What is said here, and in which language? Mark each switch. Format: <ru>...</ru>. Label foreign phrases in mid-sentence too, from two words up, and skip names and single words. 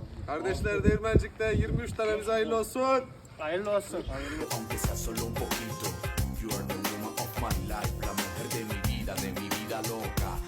<tr>Kardeşler Değirmencik'te 23 tanemiz hayırlı olsun. Hayırlı olsun.</tr> <es>Aunque sea solo un poquito.</es> <en>You are the woman of my life,</en> <es>la mujer de mi vida loca.</es>